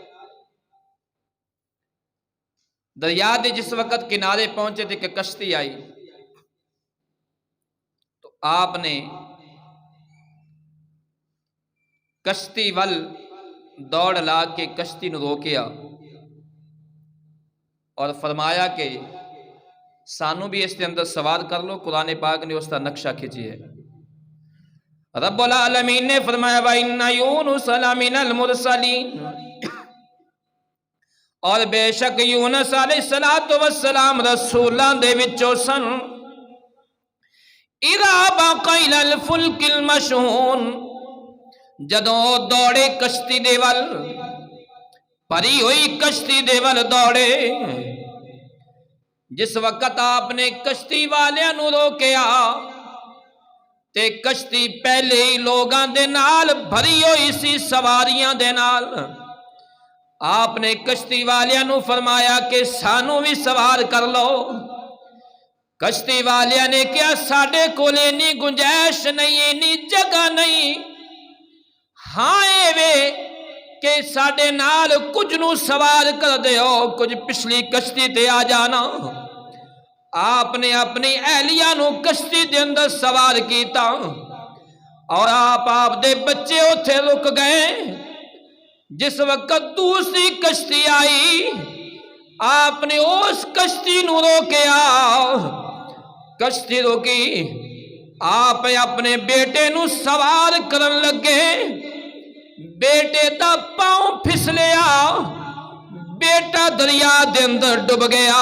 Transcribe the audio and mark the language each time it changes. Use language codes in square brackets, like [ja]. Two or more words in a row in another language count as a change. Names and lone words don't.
[pa] دریا دے جس وقت کنارے پہنچے تھے کہ کشتی آئی، تو آپ نے کشتی ول دوڑ لا کے کشتی نو روکیا اور فرمایا کہ سانو بھی اس کے اندر سوار کر لو۔ [ur] قرآن پاک نے اس کا نقشہ کھینچی ہے۔ [pa] رب العالمین نے فرمایا [ar] وَإِنَّ يُونُسَ لَمِنَ الْمُرْسَلِينَ، [pa] اور بے شک یونس علیہ السلام رسولاں دے وچوں سن۔ [ar] اِذَا بَقَ إِلَى الْفُلْكِ الْمَشْحُونِ، [pa] جدوں دوڑے کشتی دے ول، بھری ہوئی کشتی دے ول دوڑے، جس وقت آپ نے کشتی والیاں نو روکیا تے کشتی پہلے ہی لوگاں دے نال بھری ہوئی سی، سواریاں دے نال۔ آپ نے کشتی والیاں نو فرمایا کہ سانو بھی سوار کر لو۔ کشتی والیاں نے کیا ساڈے کول اینی گنجائش نہیں، اینی جگہ نہیں، ہاں اے وے کہ ساڈے نال کچھ نو سوار کر دیو، کچھ پچھلی کشتی تے آ جانا۔ آپ نے اپنی اہلیہ نو کشتی دے اندر سوار کیتا، اور آپ دے بچے اتھے رک گئے۔ جس وقت دوسری کشتی آئی، آپ نے اس کشتی نو روکیا، کشتی روکی، آپ اپنے بیٹے نو سوار کرن لگے، بیٹے دا پاؤں پھسلیا، بیٹا دریا دے اندر ڈب گیا۔